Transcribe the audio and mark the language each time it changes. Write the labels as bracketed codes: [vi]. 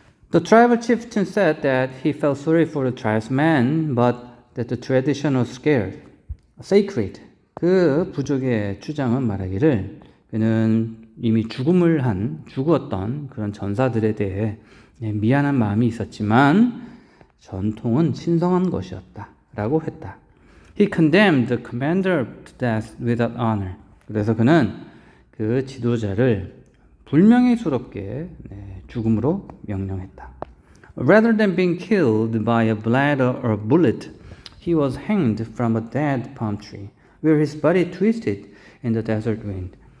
[en] The tribal chieftain said that he felt sorry for the tribesmen, but that the tradition was sacred. [ko] 그 부족의 주장은 말하기를 그는 이미 죽었던 그런 전사들에 대해 미안한 마음이 있었지만 전통은 신성한 것이었다 라고 했다. [en] He condemned the commander to death without honor. [ko] 그래서 그는 그 지도자를 불명예스럽게 죽음으로 명령했다. [en] Rather than being killed by a blade or a bullet, he was hanged from a dead palm tree, where his body twisted in the desert wind.